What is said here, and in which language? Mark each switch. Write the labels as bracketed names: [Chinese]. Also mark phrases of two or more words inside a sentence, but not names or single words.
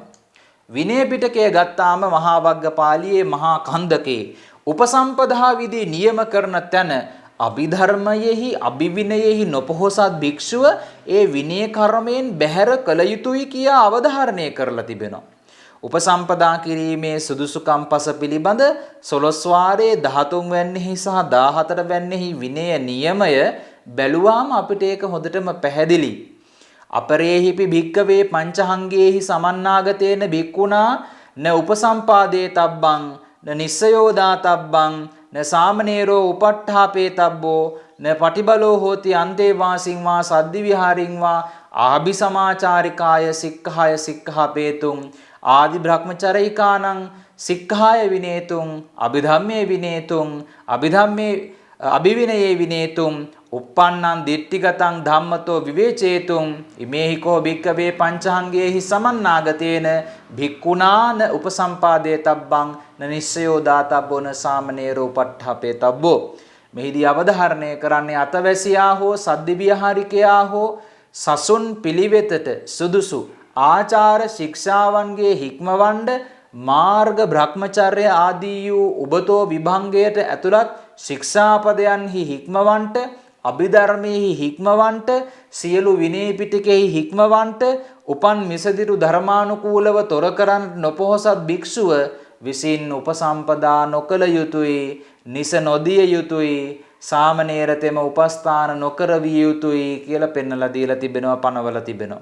[Sinhala] විනය පිටකය ගත්තාම මහා වග්ගපාළියේ මහා කන්දකේ උපසම්පදා විධි නියම කරන තැන අභිධර්මයෙහි අභිවිනයෙහි නොපොහොසත් භික්ෂුව ඒ විනය කර්මයෙන් බැහැර කළ යුතුයි කියා අවධාරණය කරලා තිබෙනවා. උපසම්පදා කිරීමේ සුදුසුකම් පස පිළිබඳ 16 වාරයේ 13 වැන්නෙහි සහ 14 වැන්නෙහි විනය නියමය බැලුවාම අපිට ඒක හොඳටම පැහැදිලි. [Pali] අපරේහිපි භික්කවේ පංචහංගේහි සමන්නාගතේන භික්ඛුනා න උපසම්පාදේ තබ්බං න නිස්සයෝදා තබ්බං න සාමනීරෝ උපට්ඨාපේ තබ්බෝ න පටිබලෝ හෝති අන්තේ වාසින් වා සද්දි විහාරින් වා ආභි සමාචාරිකාය සික්ඛාය සික්ඛාපේතුං ආදි බ්‍රහ්මචරයිකානං සික්ඛාය විනේතුං අභිධම්මේ විනේතුං අභිධම්මේ අභිවිනයේ විනේතුං uppannam ditthigataං ධම්මතෝ විවේචේතුං ඉමේහි කෝ භික්ඛවේ පංචහංගේහි සමන්නාගතේන භික්ඛුනාන උපසම්පාදේ තබ්බං න නිස්සයෝ දාතබ්බෝන සාමනීරෝ උපට්ඨාපේ තබ්බෝ. [Sinhala] මෙහිදී අවධාරණය කරන්නේ අතවැසියා හෝ සද්දි විහාරිකයා හෝ සසුන් පිළිවෙතට සුදුසු ආචාර ශික්ෂාවන්ගේ හික්මවඬ මාර්ග බ්‍රහ්මචර්ය ආදී වූ උබතෝ විභංගයට ඇතුළත් ශික්ෂාපදයන්හි හික්මවන්ට අභිධර්මයෙහි හික්මවන්ට සියලු විනය පිටකෙහි හික්මවන්ට උපන් මිසදිරු ධර්මානුකූලව තොර කරන් නොපොහොසත් භික්ෂුව විසින් උපසම්පදා නොකළ යුතුයි, නිස නොදිය යුතුයි, සාමණේරතෙම උපස්ථාන නොකර විය යුතුයි කියලා පෙන්වලා දීලා තිබෙනවා, පනවලා තිබෙනවා.